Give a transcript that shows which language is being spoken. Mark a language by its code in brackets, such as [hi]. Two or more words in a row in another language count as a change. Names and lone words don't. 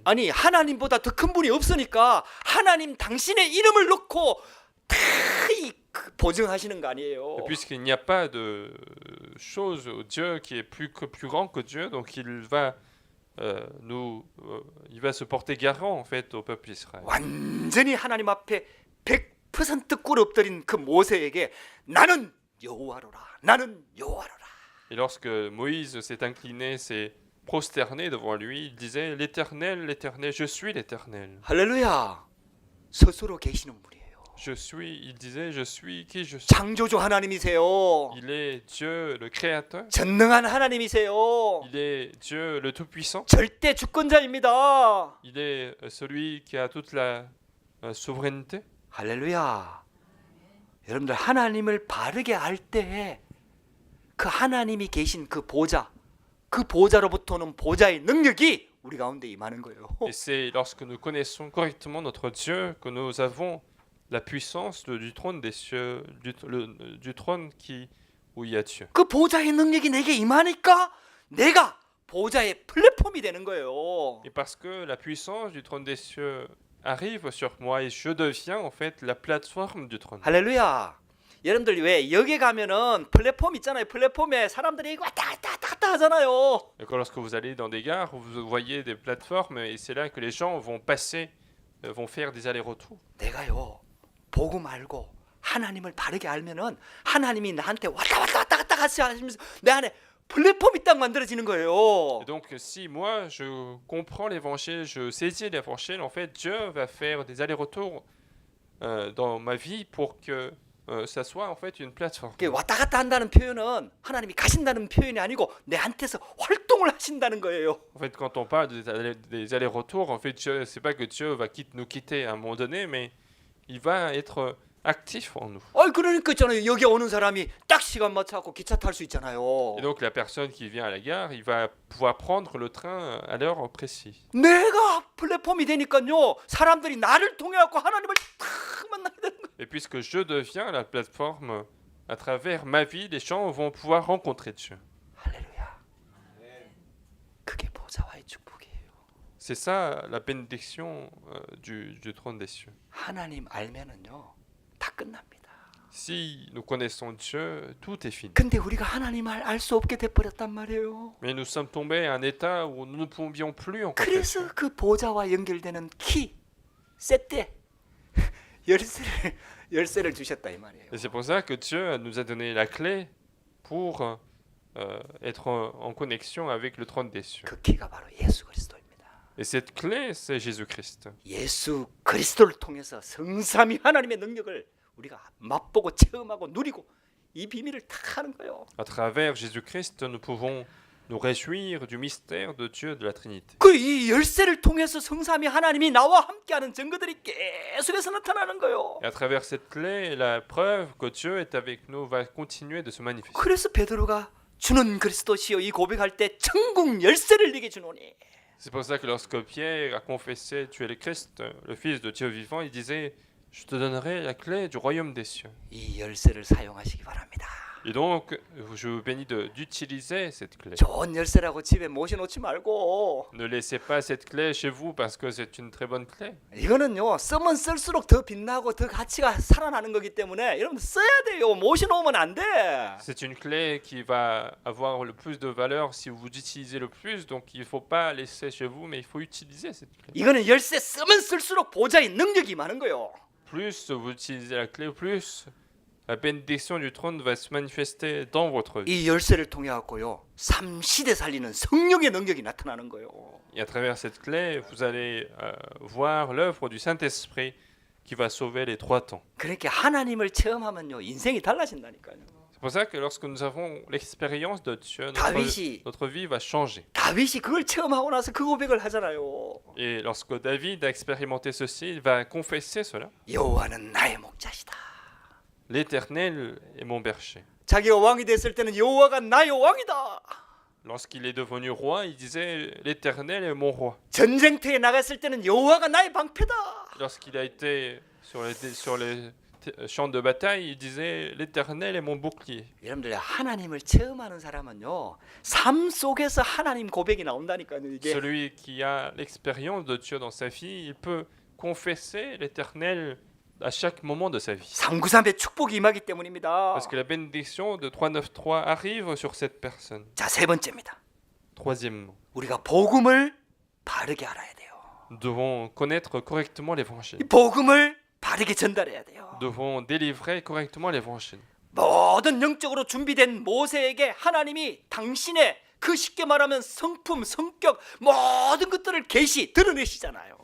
[ko] 아니 하나님보다 더 큰 분이 없으니까 하나님 당신의 이름을 넣고 다 보증하시는 거 아니에요. [fr] Et puisqu'il n'y a pas de chose au Dieu qui est plus grand que Dieu, donc il va il va se porter garant en fait au peuple d'Israël. [ko] 완전히 하나님 앞에 100% 꿇어 엎드린 그 모세에게 나는 여호와로라. 나는 여호와로라. [fr] Et lorsque Moïse s'est incliné, s'est prosterné devant lui, il disait l'Éternel, l'Éternel, je suis l'Éternel. [ko] 할렐루야. 스스로 계시는 분이에요. [fr] Je suis, il disait, je suis qui je suis. [ko] 창조주 하나님이세요. [fr] Il est Dieu le Créateur. [ko] 전능한 하나님이세요. [fr] Il est Dieu le Tout-Puissant. [ko] 절대 주권자입니다. [fr] Il est celui qui a toute la souveraineté. [ko] 할렐루야. 여러분들 하나님을 바르게 알 때 그 하나님이 계신 그 보좌, 그 보좌로부터는 보좌의 능력이 우리 가운데 임하는 거예요. [fr] Et c'est lorsque nous connaissons correctement notre Dieu que nous avons la puissance du trône des cieux, du trône où il y a Dieu. [ko] 그 보좌의 능력이 내게 임하니까 내가 보좌의 플랫폼이 되는 거예요. [fr] Et parce que la puissance du trône des cieux arrive sur moi et je deviens en fait la plateforme du trône. [ko] 할렐루야. 여러분들 왜 여기 가면은 플랫폼 있잖아요. 플랫폼에 사람들이 왔다 갔다 왔다 갔다 하잖아요. [fr] Et quand lorsque vous allez dans des gares, vous voyez des plateformes et c'est là que les gens vont passer, vont faire des allers-retours. [ko] 내가요 복음 알고 하나님을 바르게 알면은 하나님이 나한테 왔다 갔다 왔다 갔다 하시면서 내 안에 플랫폼이 딱 만들어지는 거예요. [fr] Et donc si moi je comprends l'évangile, je saisis l'évangile, en fait Dieu va faire des allers-retours dans ma vie pour que ça soit en fait une plateforme. [ko] 왔다 갔다 한다는 표현은 하나님이 가신다는 표현이 아니고 내한테서 활동을 하신다는 거예요. [fr] En fait, quand on parle des allers-retours, en fait, Dieu, c'est pas que Dieu va nous quitter à un moment donné, mais il va être actif en nous. [ko] 그러니까 있잖아요. 여기 오는 사람이 딱 시간 맞춰갖고 기차 탈 수 있잖아요. [fr] Et donc la personne qui vient à la gare, il va pouvoir prendre le train à l'heure précise. [ko] 내가 플랫폼이 되니까요. 사람들이 나를 통해 갖고 하나님을 탁 만나게 되는 거예요. [fr] Et puisque je deviens la plateforme, à travers ma vie, les gens vont pouvoir rencontrer Dieu. [ko] 할렐루야. 그게 보좌와의 축복이에요. [fr] C'est ça la bénédiction du trône des cieux. [ko] 하나님 알면은요. 다 끝납니다. [fr] Si nous connaissons Dieu, tout est fini. [ko] 근데 우리가 하나님을 알 수 없게 돼 버렸단 말이에요. [fr] Mais nous sommes tombés à un état où nous ne pouvions plus rencontrer Dieu. [ko] 그래서 그 보좌와 연결되는 키, 세대, 열쇠를 주셨다 이 말이에요. [fr] Et c'est pour ça que Dieu nous a donné la clé pour être en connexion avec le trône des cieux. [ko] 그 키가 바로 예수 그리스도입니다. [fr] Et cette clé, c'est Jésus-Christ. [ko] 예수 그리스도를 통해서 성삼위 하나님의 능력을 우리가 맛보고 체험하고 누리고 이 비밀을 다 하는 거예요. [fr] À travers Jésus-Christ, nous pouvons nous réjouir du mystère de Dieu de la Trinité. [ko] 그 이 열쇠를 통해서 성삼위 하나님이 나와 함께하는 증거들이 계속해서 나타나는 거예요. [fr] Et à travers cette clé, la preuve que Dieu est avec nous va continuer de se manifester. [ko] 그래서 베드로가 주는 그리스도시여 이 고백할 때 천국 열쇠를 네게 주노니. [fr] C'est pour ça que lorsque Pierre a confessé tu es le Christ, le Fils de Dieu vivant, il disait je te donnerai la clé du royaume des cieux. [ko] 이 열쇠를 사용하시기 바랍니다. [fr] Et donc, je vous bénis d'utiliser cette clé. [ko] 좋은 열쇠라고 집에 모셔놓지 말고 [fr] Ne laissez pas cette clé chez vous parce que c'est une très bonne clé. [ko] 이거는요 쓰면 쓸수록 더 빛나고 더 가치가 살아나는 거기 때문에 여러분 써야 돼요. 모셔놓으면 안 돼. [fr] C'est une clé qui va avoir le plus de valeur si vous utilisez le plus. Donc, il ne faut pas laisser chez vous, mais il faut utiliser cette clé. [ko] 이거는 열쇠 쓰면 쓸수록 보좌의 능력이 많은 거예요. [fr] Plus vous utilisez la clé, plus la bénédiction du trône va se manifester dans votre vie. [ko] 이 열쇠를 통해 갖고요, 3시대 살리는 성령의 능력이 나타나는 거예요. [fr] Et à travers cette clé, vous allez voir l'œuvre du Saint-Esprit qui va sauver les 3 temps. [ko] 그러니까 하나님을 체험하면요, 인생이 달라진다니까요. [fr] C'est pour ça que lorsque nous avons l'expérience de Dieu, [ko] 다윗이 [fr] notre vie va changer. [ko] 다윗이 그걸 체험하고 나서 그 고백을 하잖아요. [fr] Et lorsque David a expérimenté ceci, il va confesser cela. [ko] 여호와는 나의 목자시다. [fr] L'Éternel est mon berger. [ko] 자기가 왕이 됐을 때는 여호와가 나의 왕이다. [fr] Lorsqu'il est devenu roi, il disait l'Éternel est mon roi. [ko] 전쟁터에 나갔을 때는 여호와가 나의 방패다. [fr] Lorsqu'il a été sur les champs de bataille, il disait l'Éternel est mon bouclier. [ko] 여러분들 하나님을 체험하는 사람은요, 삶 속에서 하나님 고백이 나온다니까요. 이게 [fr] Celui qui a l'expérience de Dieu dans sa vie, il peut confesser l'Éternel à chaque moment de sa vie. [ko] 393의 축복이 임하기 때문입니다. [fr] Parce que la bénédiction de 393 arrive sur cette personne. [ko] 자, 세 번째입니다. [fr] Troisièmement, [ko] 우리가 복음을 바르게 알아야 돼요. [fr] nous devons connaître correctement [ko] 이 [fr] l'Évangile. [ko] 복음을 바르게 전달해야 돼요. [fr] Nous devons délivrer correctement l'Évangile. [ko] 모든 영적으로 준비된 모세에게 하나님이 당신의 그 쉽게 말하면 성품, 성격, 모든 것들을 계시 드러내시잖아요.